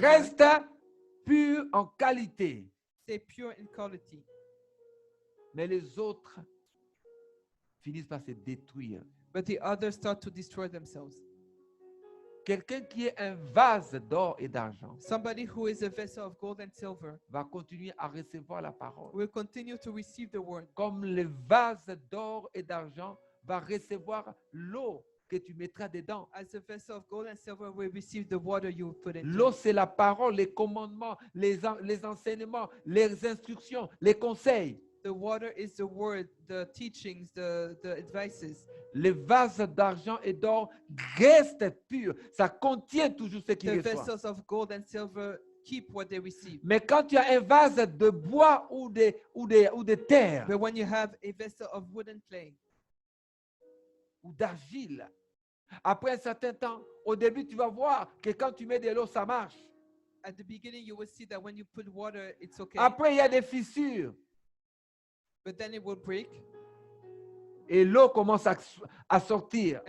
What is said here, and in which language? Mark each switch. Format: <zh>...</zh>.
<fr>restent purs en qualité.</fr> <en>stay pure in quality.</en> <fr>Mais les autres finissent par se détruire.</fr> <en>But the others start to destroy themselves.</en> <fr>Quelqu'un qui est un vase d'or et d'argent</fr> <en>Somebody who is a vessel of gold and silver</en> <fr>va continuer à recevoir la parole.</fr> <en>will continue to receive the word.</en> <fr>Comme le vase d'or et d'argent va recevoir l'eau que tu mettras dedans.</fr> <en>As a vessel of gold and silver will receive the water you put in.</en> <fr>L'eau, c'est la parole, les commandements, les enseignements, les instructions, les conseils.</fr> <en>The water is the word, the teachings, the advices.</en> <fr>Les vases d'argent et d'or restent purs. Ça contient toujours ce qu'ils</fr> <en>The</en> <fr>reçoivent.</fr> <en>vessels of gold and silver keep what they receive.</en> <fr>Mais quand tu as un vase de bois ou de terre</fr> <en>But when you have a vessel of wood and clay,</en> <fr>ou d'argile, après un certain temps, au début, tu vas voir que quand tu mets de l'eau, ça marche.</fr> <en>at the beginning you will see that when you put water, it's okay.</en> <fr>Après, il y a des fissures</fr> <en>But then it will break</en> <fr>et l'eau commence à sortir.</fr>